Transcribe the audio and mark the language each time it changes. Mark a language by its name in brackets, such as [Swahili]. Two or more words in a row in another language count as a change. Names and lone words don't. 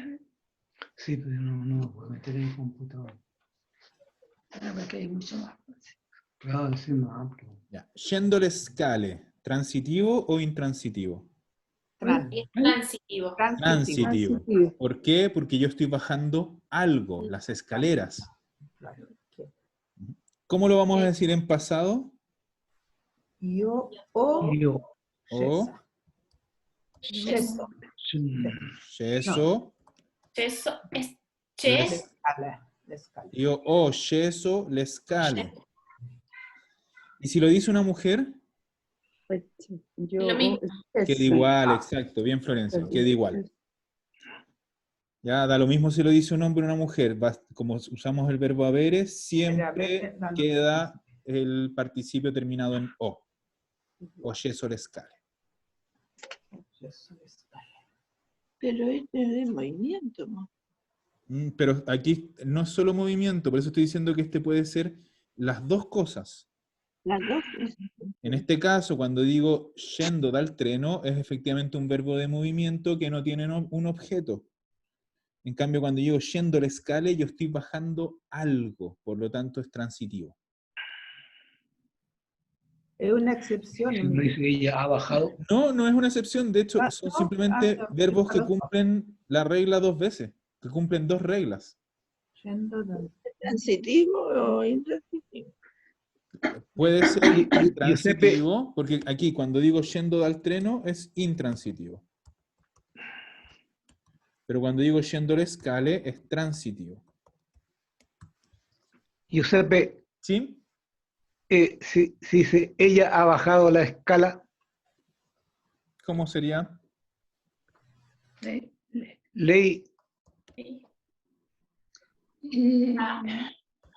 [Spanish] Sí, pero no lo puedo meter en el computador. Porque hay mucho más. Claro, sí, más amplio. Ya. [Italian] Scendo le scale, [Spanish] ¿transitivo o intransitivo? Es transitivo. Transitivo. ¿Por qué? Porque yo estoy bajando algo, las escaleras. ¿Cómo lo vamos a decir en pasado? [Italian] Io o [Spanish] Yo. O [Italian] sceso. sceso. [Spanish] Eso es Le ches. [Italian] Le scale. Io ho sceso le scale. [Spanish] ¿Y si lo dice una mujer? Yo. Lo mismo. Queda igual, exacto. Bien, Florencia, queda igual. Ya, da lo mismo si lo dice un hombre o una mujer. Como usamos el verbo avere, siempre queda el participio terminado en o. [Italian] O sceso le scale. Sceso le scale. [Spanish] pero este es de movimiento, ¿no? Pero aquí no es solo movimiento, por eso estoy diciendo que este puede ser las dos cosas. Las dos. En este caso, cuando digo [Italian] scendo dal treno, [Spanish] es efectivamente un verbo de movimiento que no tiene un objeto. En cambio, cuando digo [Italian] scendo le scale, [Spanish] yo estoy bajando algo, por lo tanto es transitivo. [Italian] È un'eccezione. [Spanish] No dice que ella ha bajado. No, no es una excepción, de hecho, Ah, son no, simplemente verbos que lo- cumplen la regla dos veces, que cumplen dos reglas. [Italian] Scendo dal [Spanish] ¿Transitivo o intransitivo? Puede ser Giuseppe, transitivo, porque aquí cuando digo [Italian] scendo dal treno [Spanish] es intransitivo. Pero cuando digo [Italian] scendo le scale [Spanish] es transitivo. Giuseppe, ¿Sí? si dice ella ha bajado la escala, ¿Cómo sería? [Italian] lei